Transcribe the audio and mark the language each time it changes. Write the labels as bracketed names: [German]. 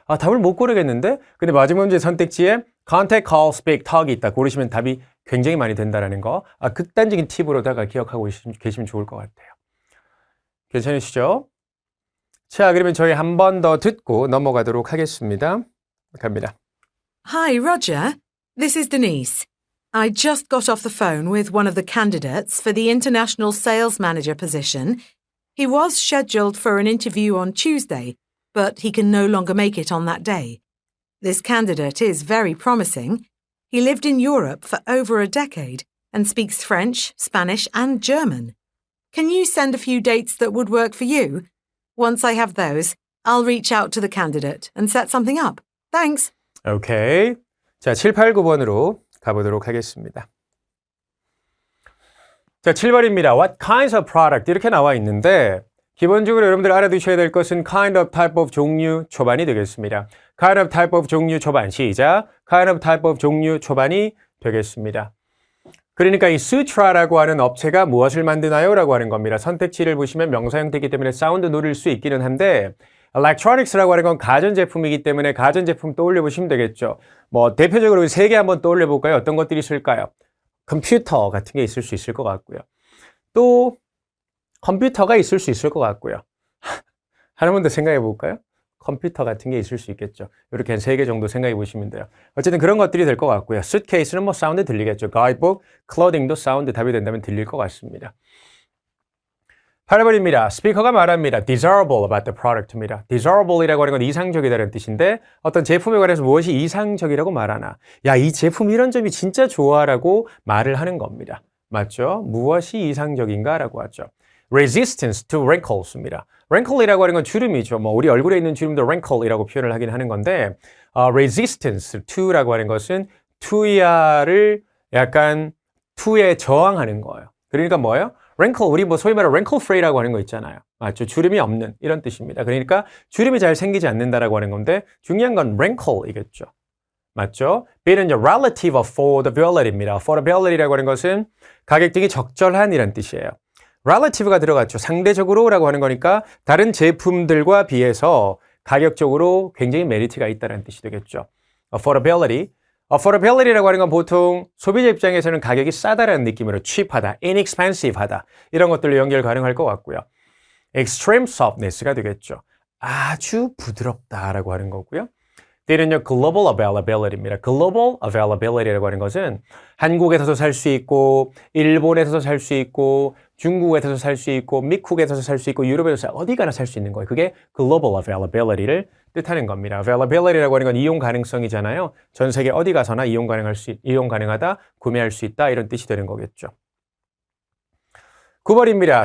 [Korean] 답을 못 고르겠는데 근데 마지막 문제 선택지에 contact, call, speak, talk이 있다. 고르시면 답이 굉장히 많이 된다는 거 극단적인 팁으로다가 기억하고 계시면 좋을 것 같아요. 괜찮으시죠? 자, 그러면 저희 한 번 더 듣고 넘어가도록 하겠습니다. 갑니다. [English] Hi, Roger. This is Denise. I just got off the phone with one of the candidates for the international sales manager position. He was scheduled for an interview on Tuesday, but he can no longer make it on that day. This candidate is very promising. He lived in Europe for over a decade and speaks French, Spanish and German. Can you send a few dates that would work for you? Once I have those, I'll reach out to the candidate and set something up. Thanks. [Korean] 오케이. 자, 7, 8, 9번으로 가보도록 하겠습니다. 자, 7번입니다. [English] What kinds of product? [Korean] 이렇게 나와 있는데 기본적으로 여러분들 알아두셔야 될 것은 [English] kind of, type of, [Korean] 종류, 초반이 되겠습니다. [English] kind of, type of, [Korean] 종류, 초반. 시작. [English] kind of, type of, [Korean] 종류, 초반이 되겠습니다. 그러니까 이 Sutra라고 하는 업체가 무엇을 만드나요? 라고 하는 겁니다. 선택지를 보시면 명사 형태이기 때문에 사운드 노릴 수 있기는 한데 electronics라고 하는 건 가전제품이기 때문에 가전제품 떠올려 보시면 되겠죠. 뭐 대표적으로 세 개 한번 떠올려 볼까요? 어떤 것들이 있을까요? 컴퓨터 같은 게 있을 수 있을 것 같고요. 또 컴퓨터가 있을 수 있을 것 같고요. 하나만 더 생각해 볼까요? 컴퓨터 같은 게 있을 수 있겠죠. 이렇게 한 3개 정도 생각해 보시면 돼요. 어쨌든 그런 것들이 될 것 같고요. suitcase는 뭐 사운드 들리겠죠. guidebook, clothing도 사운드 답이 된다면 들릴 것 같습니다. 8번입니다. 스피커가 말합니다. [English] desirable about the product입니다. [Korean] desirable이라고 하는 건 이상적이다라는 뜻인데 어떤 제품에 관해서 무엇이 이상적이라고 말하나. 야, 이 제품 이런 점이 진짜 좋아라고 말을 하는 겁니다. 맞죠? 무엇이 이상적인가라고 하죠. [English] resistance to wrinkles입니다. [Korean] wrinkle이라고 하는 건 주름이죠. 뭐 우리 얼굴에 있는 주름도 wrinkle이라고 표현을 하긴 하는 건데 [English] resistance to [Korean] 라고 하는 것은 to야를 약간 to에 저항하는 거예요. 그러니까 뭐예요? wrinkle, 우리 뭐 소위 말해 [English] wrinkle free [Korean] 라고 하는 거 있잖아요. 맞죠? 주름이 없는 이런 뜻입니다. 그러니까 주름이 잘 생기지 않는다라고 하는 건데 중요한 건 wrinkle이겠죠. 맞죠? [English] B는 relative affordability입니다. [Korean] affordability라고 하는 것은 가격 등이 적절한 이란 뜻이에요. relative가 들어갔죠. 상대적으로라고 하는 거니까 다른 제품들과 비해서 가격적으로 굉장히 메리트가 있다는 뜻이 되겠죠. [English] affordability. [Korean] affordability라고 하는 건 보통 소비자 입장에서는 가격이 싸다라는 느낌으로 cheap하다, inexpensive하다 이런 것들로 연결 가능할 것 같고요. extreme softness가 되겠죠. 아주 부드럽다라고 하는 거고요. [English] D는요, global availability입니다. [Korean] global availability라고 하는 것은 한국에서도 살 수 있고, 일본에서도 살 수 있고, 중국에서도 살 수 있고, 미국에서도 살 수 있고, 유럽에서 어디 가나 살 수 있는 거예요. 그게 global availability를 뜻하는 겁니다. availability라고 하는 건 이용 가능성이잖아요. 전 세계 어디 가서나 이용 가능하다, 구매할 수 있다 이런 뜻이 되는 거겠죠. 9번입니다.